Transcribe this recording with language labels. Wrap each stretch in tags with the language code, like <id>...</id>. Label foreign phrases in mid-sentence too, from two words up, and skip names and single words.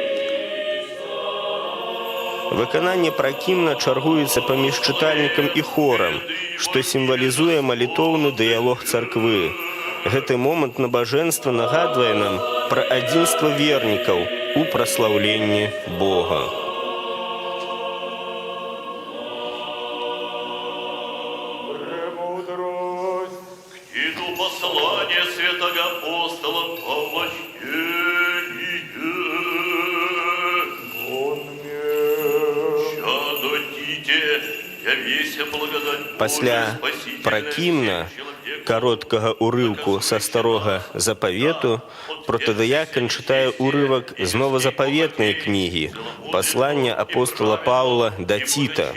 <be>Выкананне пракімна чаргуецца паміж чытальнікам і хорам, што сімвалізуе малітоўны дыялог царквы. Гэты момант набажэнства нагадвае нам пра адзінства вернікаў у праслаўленні Бога.</be> <cu>Премудрость. Книгу послания святого апостола Павла</cu> <be>Пасля пракімна, кароткага ўрыўку са старога запавету, протадыякан чытае ўрывак з новазапаветнай кнігі «Паслання апостола Паўла да Ціта».</be>